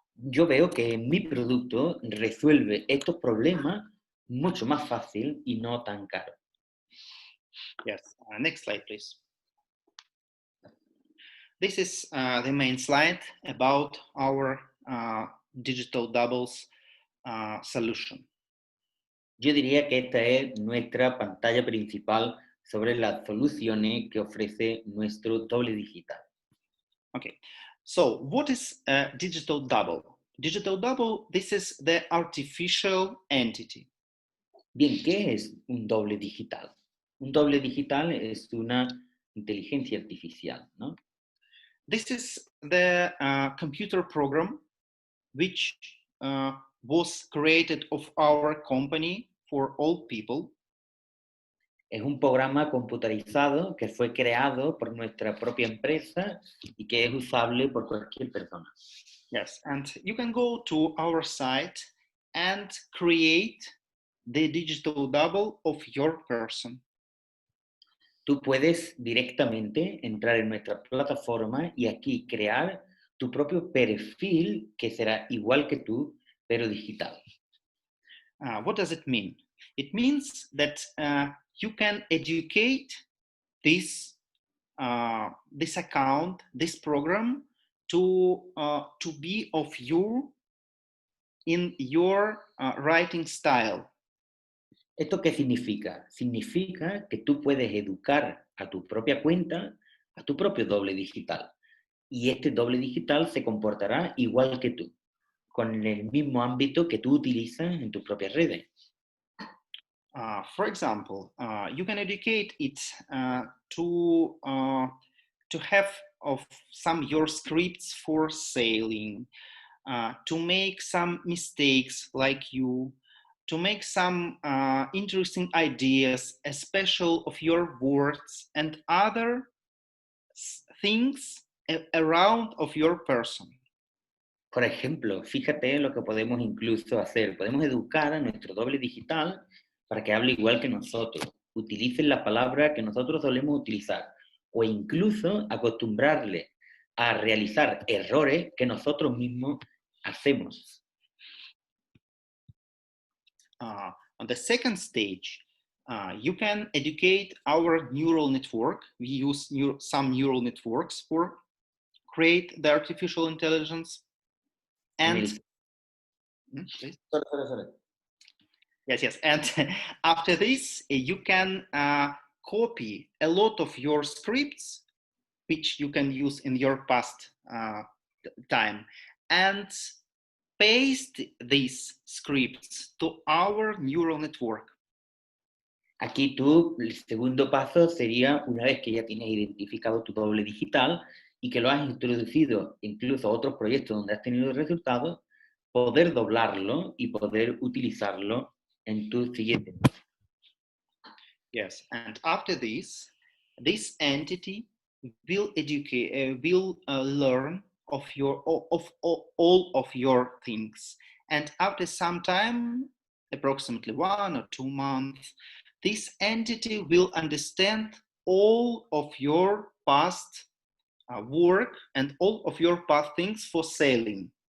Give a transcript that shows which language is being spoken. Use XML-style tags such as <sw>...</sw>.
<es>Yo veo que mi producto resuelve estos problemas mucho más fácil y no tan caro.</es> <en>Yes, next slide, please. This is the main slide about our digital doubles solution.</en> <es>Yo diría que esta es nuestra pantalla principal sobre las soluciones que ofrece nuestro doble digital.</es> <en>Okay, so what is a digital double? Digital double, this is the artificial entity.</en> <es>Bien, ¿qué es un doble digital? Un doble digital es una inteligencia artificial, ¿no?</es> <en>This is the computer program which was created of our company for all people.</en> <es>Es un programa computarizado que fue creado por nuestra propia empresa y que es usable por cualquier persona.</es> <en>Yes, and you can go to our site and create the digital double of your person.</en> <es>Tú puedes directamente entrar en nuestra plataforma y aquí crear tu propio perfil que será igual que tú, pero digital.</es> <en>What does it mean? It means that you can educate this account, this program, to be of you in your writing style.</en> <es>¿Esto qué significa? Significa que tú puedes educar a tu propia cuenta, a tu propio doble digital. Y este doble digital se comportará igual que tú, con el mismo ámbito que tú utilizas en tus propias redes.</es> <en>For example, you can educate it to have of some your scripts for sailing, to make some mistakes like you, to make some interesting ideas, especially of your words and other things around of your person.</en> <es>Por ejemplo, fíjate lo que podemos incluso hacer. Podemos educar a nuestro doble digital para que hable igual que nosotros, utilicen la palabra que nosotros solemos utilizar, o incluso acostumbrarle a realizar errores que nosotros mismos hacemos.</es> <en>On the second stage, you can educate our neural network. We use some neural networks for create the artificial intelligence. And Sorry. Yes. And after this, you can copy a lot of your scripts, which you can use in your past time, and paste these scripts to our neural network.</en> <es>Aquí tú, el segundo paso sería, una vez que ya tienes identificado tu doble digital y que lo has introducido incluso a otros proyectos donde has tenido resultados, poder doblarlo y poder utilizarlo en tu siguiente.</es> <en>Yes, and after this entity will educate, learn of all of your things, and after some time, approximately 1 or 2 months, this entity will understand all of your past work and all of your past things for sailing.</en>